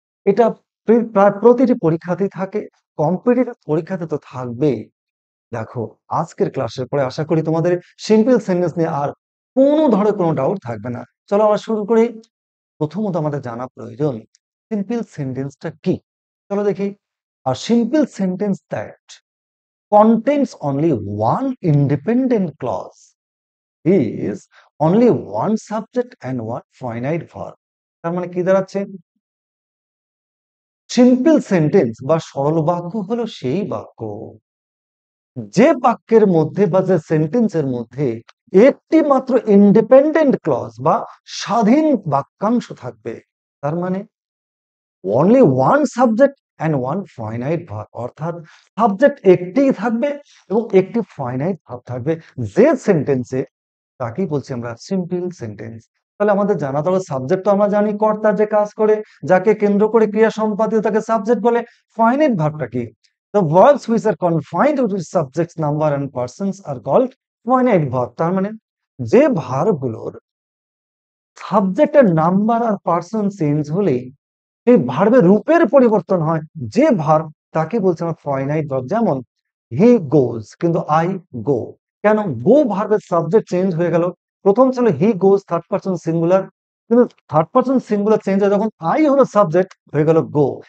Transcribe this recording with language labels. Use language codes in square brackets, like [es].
[bn] এটা প্রায় প্রতিটি পরীক্ষাতেই থাকে, কম্পিটিটিভ পরীক্ষাতে তো থাকবেই। দেখো, আজকের ক্লাসের পরে আশা করি তোমাদের সিম্পল সেন্টেন্স নিয়ে আর কোনো ধরনের কোনো ডাউট থাকবে না। চলো আমরা শুরু করি। প্রথমত আমাদের জানা প্রয়োজন সিম্পল সেন্টেন্সটা কি। চলো দেখি। [en] A simple sentence that contains only one independent clause is only one subject and one finite verb. [bn] তার মানে কি দাঁড়াচ্ছে? সিম্পল সেন্টেন্স বা সরল বাক্য হলো সেই বাক্য যে বাক্যের মধ্যে বা যে সেন্টেন্সের মধ্যে একটি মাত্র ইন্ডিপেন্ডেন্ট ক্লজ বা স্বাধীন বাক্যাংশ থাকবে। তার মানে [en] only one subject and one finite verb, [bn] অর্থাৎ সাবজেক্ট একটিই থাকবে এবং একটি ফাইনাইট ভার্ব থাকবে যে সেন্টেন্সে, তাকেই বলছি আমরা সিম্পল সেন্টেন্স। তাহলে আমাদের জানা দরকার, সাবজেক্ট তো আমরা জানি কর্তা যে কাজ করে, যাকে কেন্দ্র করে ক্রিয়া সম্পাদিত তাকে সাবজেক্ট বলে। ফাইনাইট ভার্বটা কি? [en] The verbs which are confined to subjects, number and persons are called finite verb। [bn] তার মানে যে ভার্বগুলোর সাবজেক্টের নাম্বার আর পার্সন চেঞ্জ হলেই সেই ভার্বের রূপের পরিবর্তন হয়, যে ভার্ব তাকে বলছে আমরা ফাইনাইট ভার্ব। যেমন [en] he goes, [bn] কিন্তু [en] I go. [bn] কেন? গো ভার্বের সাবজেক্ট চেঞ্জ হয়ে গেল। প্রথম ছিল [en] he goes [bn] থার্ড পারসন সিঙ্গুলার, কিন্তু থার্ড পারসন সিঙ্গুলার চেঞ্জ হয়ে যখন আই হলো সাবজেক্ট হয়ে গেল গো।